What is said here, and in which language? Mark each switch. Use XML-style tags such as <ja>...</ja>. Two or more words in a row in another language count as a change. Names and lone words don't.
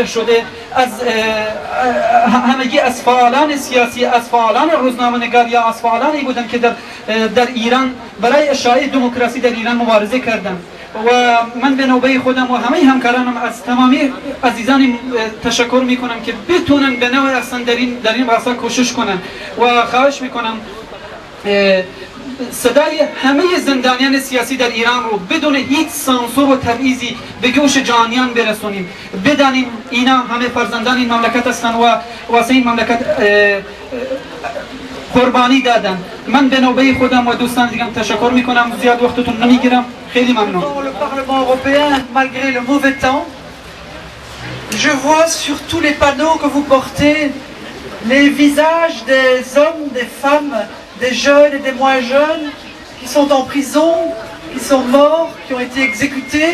<fa>شده از همگی از فعالان سیاسی، از فعالان روزنامه‌نگار یا از فعالانی بودن که در ایران برای اشاعه دموکراسی در ایران مبارزه کردن و من به نوبه خودم و همه همکارانم از تمامی عزیزان تشکر میکنم که بتونن به نوع اصلا در این راستا کوشش کنن و خواهش میکنم صدای همه زندانیان سیاسی در ایران رو بدون هیچ سانسور و تبعیضی به گوش جهانیان برسونیم. بدانیم اینا همه فرزندان این مملکت هستند و واسه این مملکت قربانی دادن. من به نوبه خودم و دوستان دیگم تشکر میکنم. زیاد وقتتون نمیگیرم. خیلی ممنون.</fa> <fr>Le Parlement européen, malgré le mauvais temps, je vois sur tous les panneaux que vous portez les visages des hommes, des femmes, des jeunes et des moins jeunes qui sont en prison, qui sont morts, qui ont été exécutés.</fr>